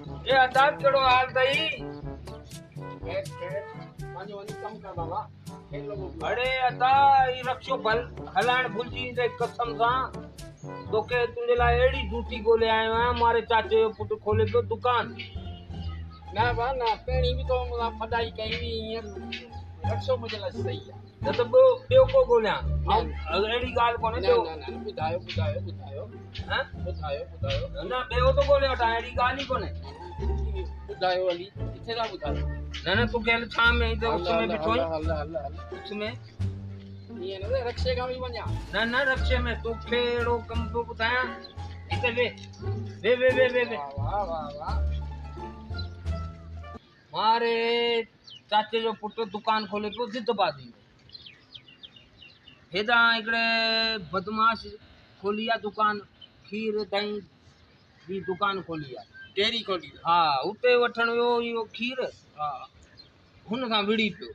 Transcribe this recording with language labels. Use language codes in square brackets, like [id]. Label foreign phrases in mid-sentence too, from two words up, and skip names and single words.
[sd] ए अदाब केड़ो हाल तई? खेत खेत वञी वञी कम कर बाबा खेत लोगो अरे अदा ई रक्षो भल हलाण भुलजी ते कसम सां तोखे तुंहिंजे लाइ अहिड़ी ड्यूटी ॻोल्हे आयो आहियां। मारे चाचे जो पुटु खोले पियो दुकान। ना बा ना पहिरीं बि तो मुला फदाई कई हुई हींअर रक्षो मुंहिंजे लाइ सही आहे। न त ॿियो को ॻोल्हियां? अहिड़ी ॻाल्हि कोन्हे। न ॿियो न न ॿुधायो ॿुधायो ॿुधायो हैं? ॿुधायो ॿुधायो न ॿियो तो ॻोल्हे वठां, अहिड़ी ॻाल्हि ई कोन्हे। ॿुधायो हली किथे था ॿुधायो? न न तूं कहिल छां में त उस में बीठो हल आहीं? हल हल हल उस में ईअं न रक्षे खां बि वञा। न न रक्षे में तोखे अहिड़ो कमु पियो ॿुधायां। हिते वे वे वे वे वे वे वाह वाह वाह मारे चाचे जो पुटु दुकान खोले पियो जिदबाजी में। हेॾां हिकिड़े बदमाश खोली आहे दुकान, खीर दही जी दुकान खोली आहे। डेरी खोली हा उते वठण वियो इहो खीर, हा हुन सां विड़ी पियो।